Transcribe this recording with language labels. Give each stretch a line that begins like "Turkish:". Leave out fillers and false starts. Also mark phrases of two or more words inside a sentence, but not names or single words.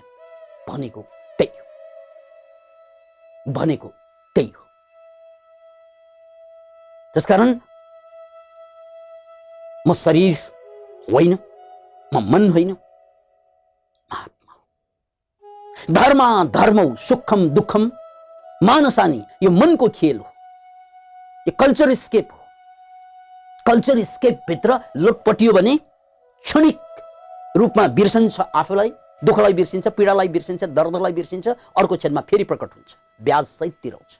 Nepali: भनेको त्यही हो, भनेको त्यही हो। त्यसकारण म शरीर होइन, म मन होइन, आत्मा हो।
Sanskrit: धर्म धर्मौ सुखम दुःखम मानसानी,
Nepali: यो मनको खेल हो, यो
English: culture scape
Nepali: हो।
English: culture scape
Nepali: भित्र लोटपटियो भने क्षणिक रूपमा बिर्सन्छ आफूलाई, दुःखलाई बिर्सिन्छ, पीडालाई बिर्सिन्छ, दर्दलाई बिर्सिन्छ, अर्को क्षणमा फेरि प्रकट हुन्छ, ब्याज सहित तिराउँछ।